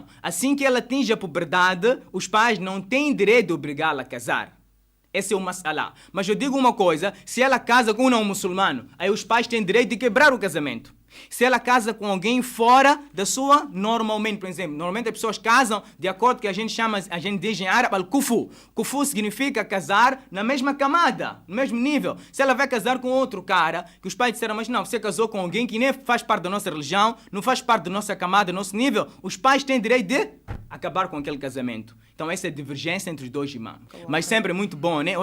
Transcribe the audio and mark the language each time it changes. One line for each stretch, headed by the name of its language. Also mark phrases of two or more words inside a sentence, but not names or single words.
Portuguese: Assim que ela atinge a puberdade, os pais não têm direito de obrigá-la a casar. Esse é o mas'ala. Mas eu digo uma coisa, se ela casa com um não muçulmano, aí os pais têm direito de quebrar o casamento. Se ela casa com alguém fora da sua, normalmente, por exemplo, normalmente as pessoas casam de acordo com o que a gente diz em árabe, al-kufu. Kufu significa casar na mesma camada, no mesmo nível. Se ela vai casar com outro cara, que os pais disseram, mas não, você casou com alguém que nem faz parte da nossa religião, não faz parte da nossa camada, do nosso nível, os pais têm direito de acabar com aquele casamento. Então essa é a divergência entre os dois imãs. Mas sempre é muito bom, né?